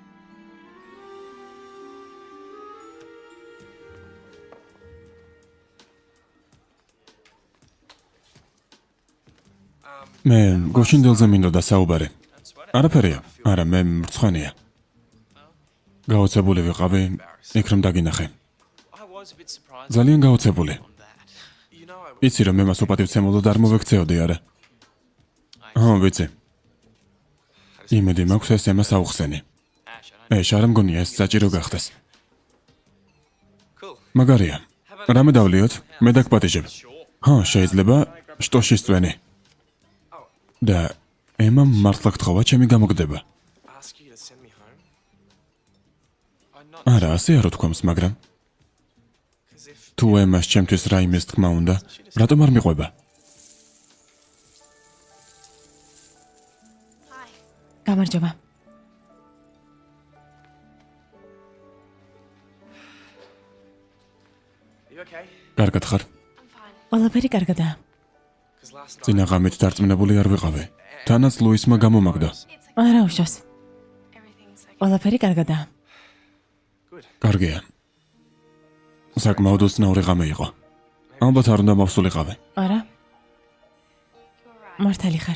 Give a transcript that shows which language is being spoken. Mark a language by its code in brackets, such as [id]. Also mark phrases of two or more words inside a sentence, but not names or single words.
[ka] მე გოშინდელზე მინდოდა საუბარი. არაფერია. არა, მე მრცხვენია. გაოცებული ვიყავი, იქ რომ დაგინახე. [en] I was a bit surprised [ka] ძალიან გაოცებული. [en] on that. You know, I [ka] იცი რომ მე მას უპატივცემულოდ არ მოვექცეოდი, არა? ვიცი. იმედი მაქვს ეს ემას აუხსენი. Ash, არ მგონია ეს საჭირო გახდეს. [en] cool. [ka] მაგარია. რამე დავლიოთ? მე დაგპატიჟებ. შეიძლება შტოში სწვენი. და ემამ მართლა გთხოვა ჩემი გამოგდება. [en] Ask you to send me home. I'm not [ka] არა, ასე არ უთქვამს, მაგრამ [en] because if [ka] თუ ემას ჩემთვის რაიმეს თქმა უნდა, რატომ არ მიყვება? გამარჯობა. [en] you okay? [ka] კარგად ხარ? ყველაფერი კარგადაა. [en] Because last night [ka] წინა ღამით დარწმუნებული არ ვიყავი. თანაც ლუისმა გამომაგდა. არა უშავს. ყველაფერი კარგადაა. კარგია. საკმაოდ უცნაური ღამე იყო. ალბათ არ უნდა მოვსულიყავი. არა? მართალი ხარ.